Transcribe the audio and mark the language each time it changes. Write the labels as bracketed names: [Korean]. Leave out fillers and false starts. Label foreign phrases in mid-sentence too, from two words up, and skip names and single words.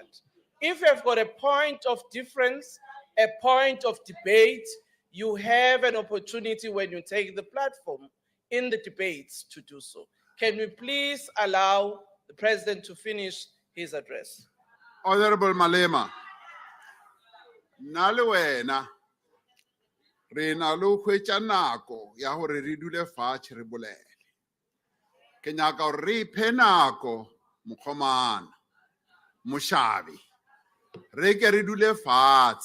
[English] If you've got a point of difference, a point of debate, you have an opportunity when you take the platform in the debates to do so. Can we please allow the president to finish his address? [Northern Sotho] Honorable Malema, Nalwena, Rena lo hwetša nako ya gore re dule fatshe re bolele. Ke nyaka gore re iphe nako mokgomana, mošabi. Re ke re dule fatshe.